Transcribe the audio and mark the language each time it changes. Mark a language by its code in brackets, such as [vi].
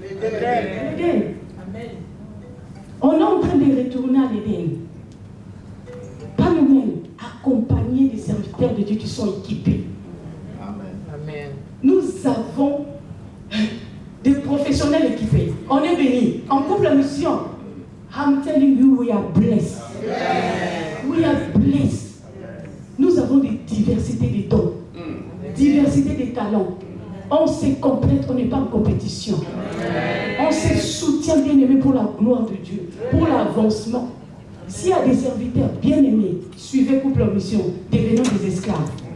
[fr] L'Éden. Amen. On est en train de retourner à l'Éden. Pas nous-mêmes, accompagnés des serviteurs de Dieu qui sont équipés. Amen. Nous avons des professionnels équipés. On est bénis. On coupe la mission. [en] I'm telling you, we are blessed. We are blessed. [fr] Nous avons des diversités de dons, diversité de talents. On se complète, on n'est pas en compétition. On se soutient, bien aimé, pour la gloire de Dieu, pour l'avancement. S'il y a des serviteurs bien aimés, suivez couple en mission, devenons des esclaves.